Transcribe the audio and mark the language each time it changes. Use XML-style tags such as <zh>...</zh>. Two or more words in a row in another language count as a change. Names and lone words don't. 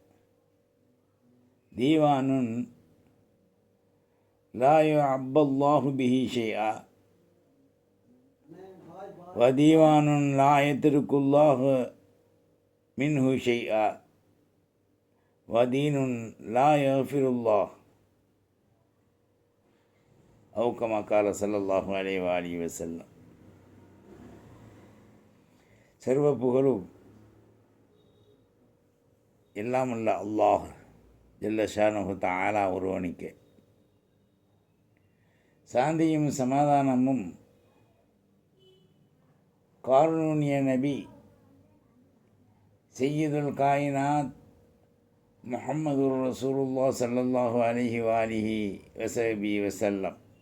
<ar>ديوان لا يعبى الله به شيئا، وديوان لا يترك الله منه شيئا، ودين لا يغفر الله. أو كما قال صلى الله عليه وآله وسلم.</ar> <ta>சர்வ புகழும் எல்லாமுள்ள அல்லாஹ்</ta> <ar>جل شأنه تعالى</ar> <ta>ஒருவனுக்கு. சாந்தியும் சமாதானமும் காருண்ய நபி</ta> <ar>سيد الكائنات محمد رسول الله صلى الله عليه وآله وصحبه وسلم</ar>